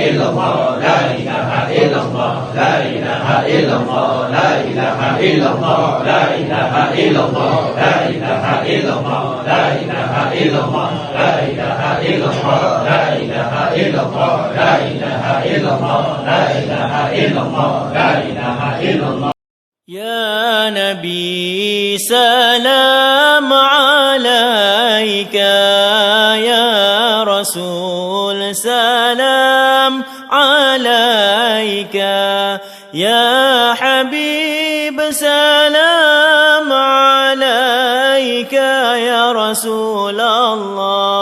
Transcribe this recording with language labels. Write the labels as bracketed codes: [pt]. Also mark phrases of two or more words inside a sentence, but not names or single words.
[ar] إلا الله، لا إله إلا الله، لا إله إلا الله، لا إله إلا الله، لا إله إلا الله، لا إله إلا الله، لا إله إلا الله، لا إله إلا الله، لا إله إلا الله، لا إله إلا الله، لا إله إلا الله، لا إله إلا الله. يا نبي سلام عليك يا رسول سلام عليك يا حبيب سلام عليك يا رسول الله